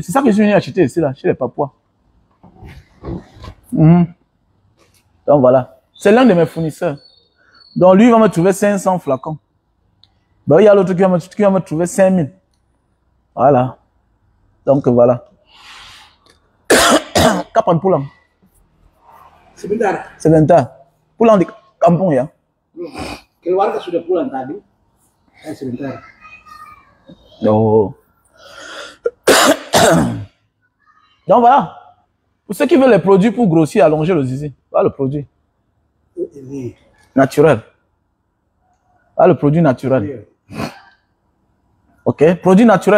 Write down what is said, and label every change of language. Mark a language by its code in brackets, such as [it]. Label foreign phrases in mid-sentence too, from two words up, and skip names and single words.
[fr] C'est ça que je suis venu acheter ici, là, chez les Papouas. Donc voilà. C'est l'un de mes fournisseurs. Donc lui, il va me trouver 500 flacons. Ben, il y a l'autre qui va me trouver 5000. Voilà. Donc voilà. [id] Kapan Poulam. Sebentar. Pulang di kampung ya. Keluarga sudah pulang tadi. Sebentar. [fr] Oh. Donc voilà. Pour ceux qui veulent les produits pour grossir, allonger le zizi, voilà le produit. Naturel. Voilà le produit naturel. Ok, produit naturel.